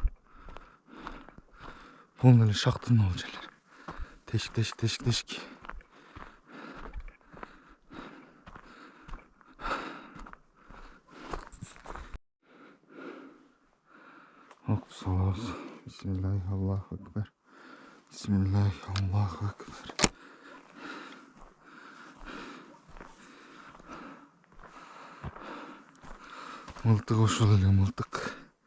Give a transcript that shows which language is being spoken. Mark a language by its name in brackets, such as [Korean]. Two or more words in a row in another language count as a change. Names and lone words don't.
[Kyrgyz] Полный эле шактын ал жерлер. Тешик. Оксалабыз. [Arabic] بسم الله الله أكبر. بسم الله الله أكبر. [Kyrgyz] Мылтык ушул эле мылтык.